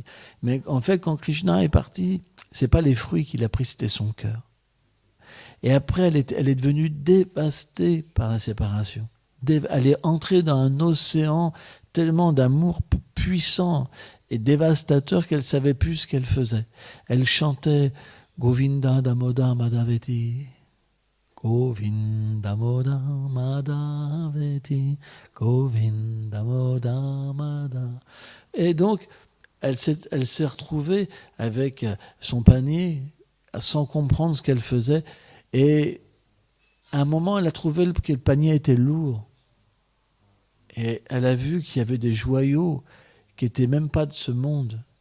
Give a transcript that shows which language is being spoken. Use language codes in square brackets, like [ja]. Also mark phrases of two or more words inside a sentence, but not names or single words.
[fr] Mais en fait, quand Krishna est parti, c'est pas les fruits qu'il a pris, c'était son cœur. Et après, elle est devenue dévastée par la séparation. Elle est entrée dans un océan tellement d'amour puissant et dévastateur qu'elle savait plus ce qu'elle faisait. Elle chantait [sa] गोविन्द दमोद माधवेति. गोविन्द मोद माधवेति. गोविन्द मोद माधवेति. [fr] Et donc, elle s'est retrouvée avec son panier sans comprendre ce qu'elle faisait. Et à un moment, elle a trouvé que le panier était lourd. Et elle a vu qu'il y avait des joyaux qui n'étaient même pas de ce monde.